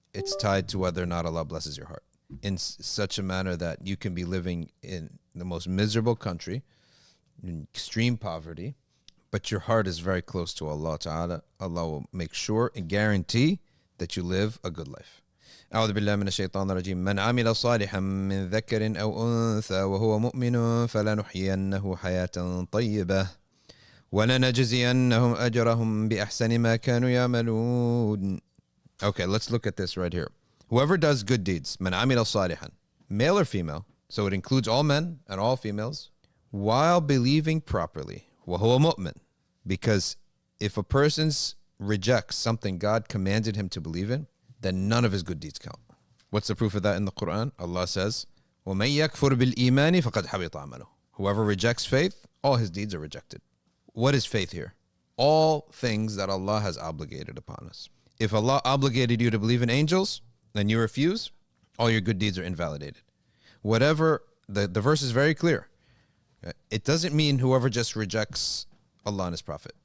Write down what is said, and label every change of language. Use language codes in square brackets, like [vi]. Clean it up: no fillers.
[en] It's tied to whether or not Allah blesses your heart in such a manner that you can be living in the most miserable country, in extreme poverty, but your heart is very close to Allah Ta'ala. Allah will make sure and guarantee that you live a good life. [ar] أعوذ بالله من الشيطان الرجيم من عمل صالحا من ذكر أو أنثى وهو مؤمن فلنحيينه حياة طيبة ولنجزينهم أجرهم بأحسن ما كانوا يعملون. [en] Okay, let's look at this right here. Whoever does good deeds, [ar] من عمل صالحا, [en] male or female, so it includes all men and all females, while believing properly, [ar] وهو مؤمن, [en] because if a person rejects something God commanded him to believe in, then none of his good deeds count. What's the proof of that in the Quran? Allah says, [ar] وَمَن يَكْفُرْ بِالْإِيمَانِ فَقَدْ حَبِطَ عَمَلُهُ. [en] Whoever rejects faith, all his deeds are rejected. What is faith here? All things that Allah has obligated upon us. If Allah obligated you to believe in angels, and you refuse, all your good deeds are invalidated. Whatever, the verse is very clear. It doesn't mean whoever just rejects Allah and His Prophet.